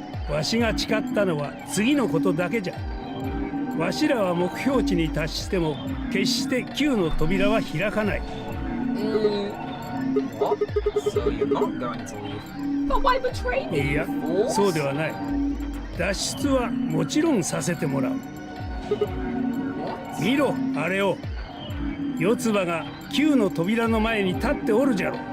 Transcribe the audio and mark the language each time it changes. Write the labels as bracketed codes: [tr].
[ja] わしが誓ったのは次のことだけじゃ。わしらは目標値に達しても決してQの扉は開かない。 [en] What? So you're not going to leave? But why betray me? [ja] いや、そうではない。脱出はもちろんさせてもらう。見ろ、あれを。四つ葉がQの扉の前に立っておるじゃろ。